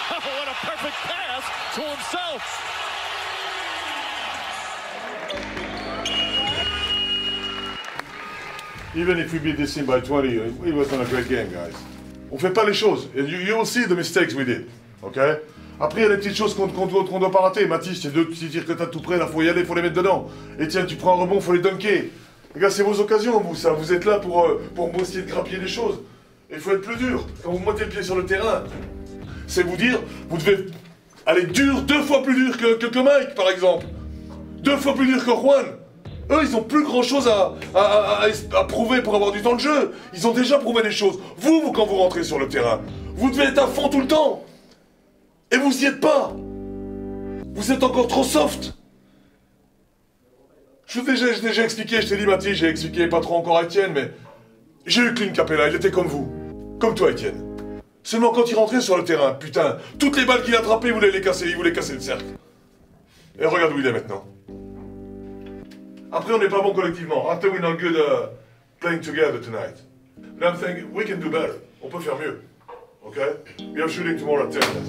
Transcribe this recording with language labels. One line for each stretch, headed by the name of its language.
English: Oh, what a perfect pass to himself. Even if we beat this team by 20, it was not a great game, guys.
French: On fait pas les choses.
English: You will see the mistakes we did, okay?
French: Après, il y a des petites choses qu'on doit pas rater. Mathis, c'est deux petits tirs que t'as tout près, là, faut y aller, faut les mettre dedans. Etienne, tu prends un rebond, faut les dunker. Les gars, c'est vos occasions, vous, ça. Vous êtes là pour essayer de grappiller les choses. Il faut être plus dur. Quand vous mettez le pied sur le terrain, c'est vous dire, vous devez aller dur, 2 fois plus dur que Mike, par exemple. 2 fois plus dur que Juan. Eux, ils ont plus grand chose à prouver pour avoir du temps de jeu. Ils ont déjà prouvé des choses. Vous, quand vous rentrez sur le terrain, vous devez être à fond tout le temps. Et vous y êtes pas. Vous êtes encore trop soft. J'ai déjà expliqué, je t'ai dit Mathis, j'ai expliqué pas trop encore à Etienne, mais j'ai eu Clint Capella, il était comme vous. Comme toi, Etienne. Seulement quand il rentrait sur le terrain, putain, toutes les balles qu'il attrapait, il voulait casser le cercle. Et regarde où il est maintenant. Après, on n'est pas bon collectivement.
English: After we're not good playing together tonight. But I'm thinking, we can do better.
French: On peut faire mieux.
English: Okay? We have shooting tomorrow at 10.